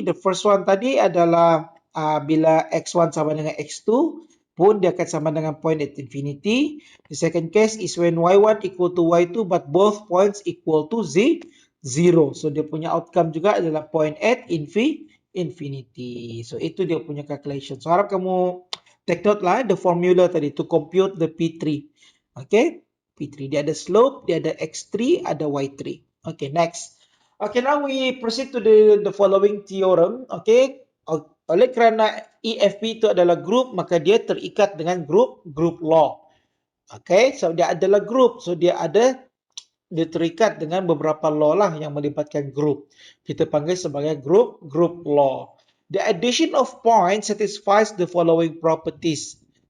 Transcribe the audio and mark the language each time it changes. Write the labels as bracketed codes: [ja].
[en] The first one [ms] tadi adalah bila x1 sama dengan x2 pun dia akan sama dengan point at infinity. [en] The second case is when y1 equal to y2 but both points equal to 0. [ms] So dia punya outcome juga adalah point at infinity. So itu dia punya calculation. [en] So harap kamu take note lah the formula tadi to compute the P3. Okay. P3. [ms] Dia ada slope, dia ada X3, ada Y3. Okay, next. [en] Okay, now we proceed to the following theorem. [ms] Okay, oleh kerana EFP itu adalah group, maka dia terikat dengan group law. Okay, so dia adalah group. So dia terikat dengan beberapa law lah yang melibatkan group. Kita panggil sebagai group law. [en] The addition of points satisfies the following properties.